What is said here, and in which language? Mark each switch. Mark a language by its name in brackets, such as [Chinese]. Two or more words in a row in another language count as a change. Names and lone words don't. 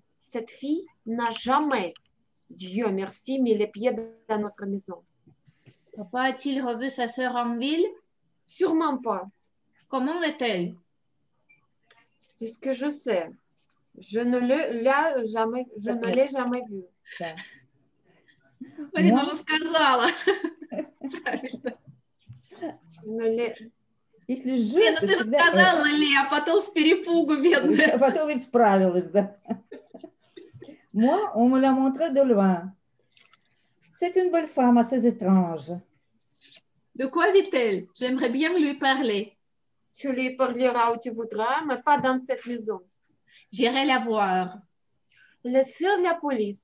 [French] Cette fille n'a jamais, Dieu merci, mis les pieds dans notre maison. Papa a-t-il revu sa sœur en ville? Sûrement pas. Comment est-elle? C'est ce que je sais. Je ne l'ai jamais vue. [Russian] Да. Марина уже сказала. Правильно. [French] Je ne l'ai- [Russian] Если же, Не, ну то ты же всегда... сказала ли, а потом с перепугу, бедная. А потом ведь справилась, да. [French] Moi, on me l'a montré de loin. C'est une belle femme assez étrange. De quoi vit-elle? J'aimerais bien lui parler. Tu lui parleras où tu voudras, mais pas dans cette maison. J'irai la voir. Laisse faire la police.